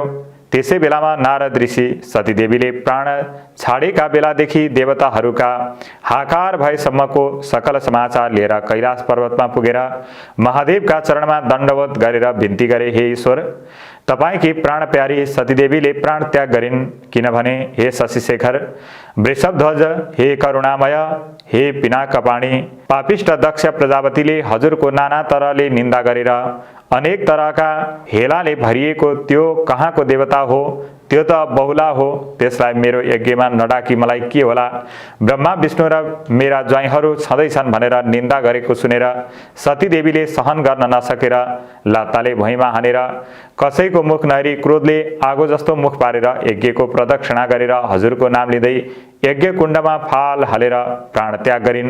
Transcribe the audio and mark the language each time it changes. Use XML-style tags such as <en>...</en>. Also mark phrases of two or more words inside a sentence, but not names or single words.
<ne>त्यसै बेलामा नारद ऋषि सतीदेवीले प्राण छाडेका बेलादेखि देवताहरूका हाहाकार भएसम्मको सकल समाचार लिएर कैलाश पर्वतमा पुगेर महादेवका चरणमा दण्डवत गरेर बिन्ती गरे, हे ईश्वर, तपाईकी प्राण प्यारी सतीदेवीले प्राण त्याग गरिन्। किनभने हे शशिशेखर, वृषभध्वज, हे करुणामय, हे पिनाकपाणी, पापिष्ट दक्ष प्रजापतिले हजुरको नाना तरहले निन्दा गरेर अनेक तरहका हेलाले भरिएको त्यो कहाँको देवता हो? त्यो त बहुला हो। त्यसलाई मेरो यज्ञमा नडाकी मलाई के होला? ब्रह्मा विष्णु र मेरा ज्वाइँहरू छँदैछन् भनेर निन्दा गरेको सुनेर सतीदेवीले सहन गर्न नसकेर लात्ताले भुइँमा हानेर कसैको मुख नहेरी क्रोधले आगो जस्तो मुख पारेर यज्ञको प्रदक्षिणा गरेर हजुरको नाम लिँदै यज्ञ कुण्डमा फाल हालेर प्राण त्याग गरिन्।</ne>